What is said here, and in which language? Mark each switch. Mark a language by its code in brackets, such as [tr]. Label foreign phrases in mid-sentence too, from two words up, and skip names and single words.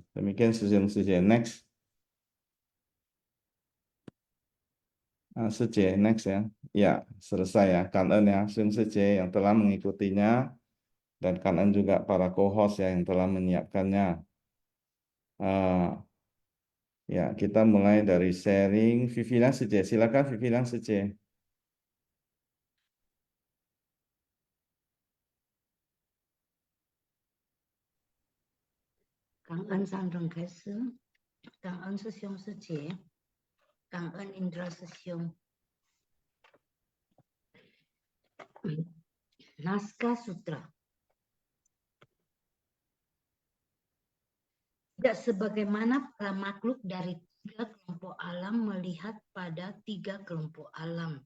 [id] Demikian sesi next. Next ya. Ya, selesai ya. Kangen ya, yang telah mengikutinya. Dan kangen juga para co-host ya yang telah menyiapkannya. Ya, kita mulai dari sharing. Vivian Sece, silakan Vivian Sece. [vi] Cảm ơn Sang Rồng Khải Sứ, cảm ơn Sư兄Sư Chị, cảm ơn Indra Sư 兄. [id] Naskah Sutra. Tidak sebagaimana para makhluk dari 3 kelompok alam melihat pada 3 kelompok alam.